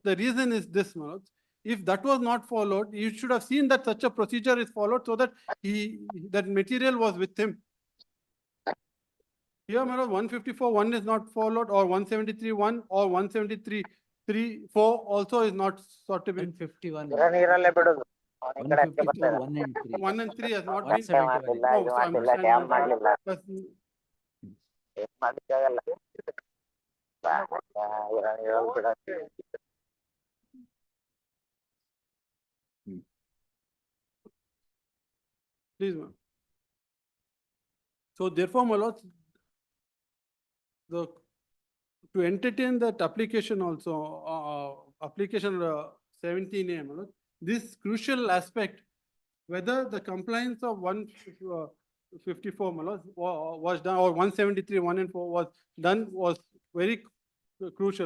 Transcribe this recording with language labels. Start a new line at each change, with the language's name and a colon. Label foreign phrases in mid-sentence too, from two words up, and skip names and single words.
English: The reason is this, my lord. If that was not followed, you should have seen that such a procedure is followed so that that material was with him. Here, my lord, 154, 1 is not followed, or 173, 1 or 173, 3, 4 also is not sought to be. 151,
Kannada: ನೀರಲ್ಲೇ ಬಿಡುದು
English: 154, 1 and 3. 1 and 3 has not been. 171. No, so I'm saying
Kannada: ಮಾಡ್ಲಿಲ್ಲ
English: plus
Kannada: ಏನ್ ಮಾಡ್ಲಿಕ್ಕಾಗಲ್ಲ ನೀರಲ್ಲಿ ಬಿಡಕ್ಕೆ
English: Please, ma'am. So therefore, my lords, to entertain that application also, application 17A, my lord, this crucial aspect, whether the compliance of 154, my lord, was done, or 173, 1 and 4 was done, was very crucial.